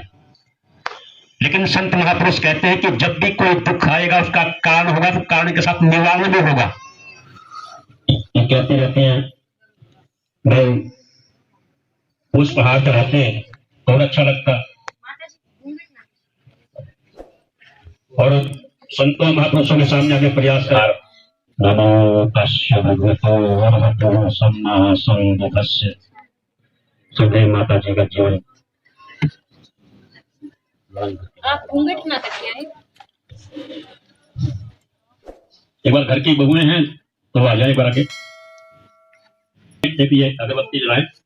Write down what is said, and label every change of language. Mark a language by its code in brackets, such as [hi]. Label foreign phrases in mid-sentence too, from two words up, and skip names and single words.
[hi] लेकिन संत महापुरुष कहते हैं कि जब भी कोई दुख आएगा उसका कारण होगा, तो कारण के साथ निवारण भी होगा। ये कहते रहते हैं, भाई उस पहाड़ पर रहते बहुत अच्छा लगता, और संतों महापुरुषों के सामने आगे प्रयास कर। [pi] नमो तस्य भगवतो अरहतो सम्मा सम्बुद्धस्स। [hi] सुखदेव माता जी का जीवन आप घूंघट ना करिए। एक बार घर की बहुएं हैं तो आ जाए, एक बार आके ये अगरबत्ती जलाएं।